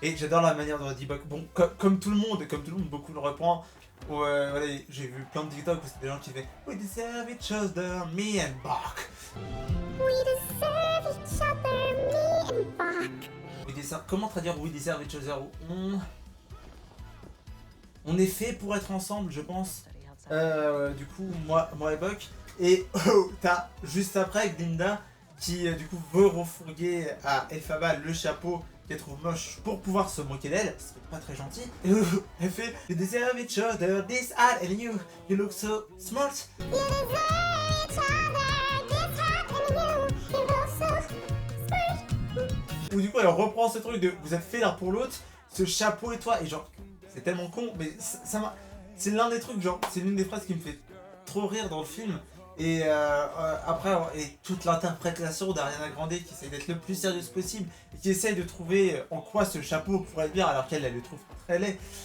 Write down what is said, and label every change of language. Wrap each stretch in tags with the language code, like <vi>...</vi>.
<fr>Et j'adore la manière dont on dit Buck. Bon, comme tout le monde, beaucoup le reprend. Voilà, j'ai vu plein de TikTok où c'est des gens qui font</fr> <en>We deserve each other, me and Buck. We deserve each other, me and Buck.</en> <fr>Comment traduire</fr> <en>We deserve each other?</en> <fr>On est fait pour être ensemble, je pense. Du coup, moi et Buck. Et t'as juste après Glinda qui du coup veut refourguer à Elphaba le chapeau qu'elle trouve moche pour pouvoir se moquer d'elle, ce qui est pas très gentil. Et elle fait</fr> <en>You deserve each other, this hat and you look so smart. You deserve each other, this hat and you look so smart.</en> <fr>Où du coup elle reprend ce truc de vous êtes fait l'un pour l'autre, ce chapeau et toi, et genre c'est tellement con, mais ça m'a, c'est l'un des trucs, genre c'est l'une des phrases qui me fait trop rire dans le film. Et après, et toute l'interprétation d'Ariana Grande qui essaye d'être le plus sérieuse possible et qui essaye de trouver en quoi ce chapeau pourrait être bien alors qu'elle le trouve très laid.</fr>